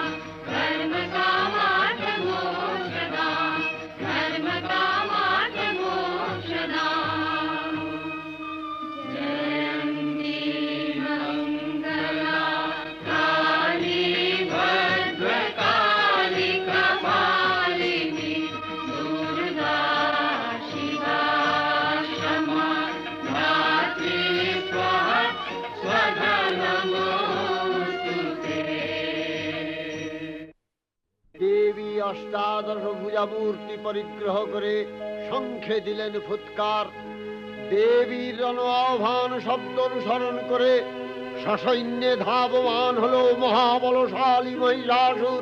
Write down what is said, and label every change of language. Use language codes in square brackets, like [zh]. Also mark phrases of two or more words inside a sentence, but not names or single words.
[sa] धर्मकामार्थमोक्षदा धर्मकामार्थमोक्षदा जयन्ती मङ्गला काली भद्रकाली कपालिनी दुर्गा शिवा क्षमा धात्री स्वाहा स्वधा नमोऽस्तुते। [bn] দেবী অষ্টাদশ ভুজা মূর্তি পরিগ্রহ করে শঙ্খে দিলেন ফুৎকার। দেবীর রণ আহ্বান শব্দ অনুসরণ করে সসৈন্যে ধাবমান হলো মহাবলশালী মহিষাসুর।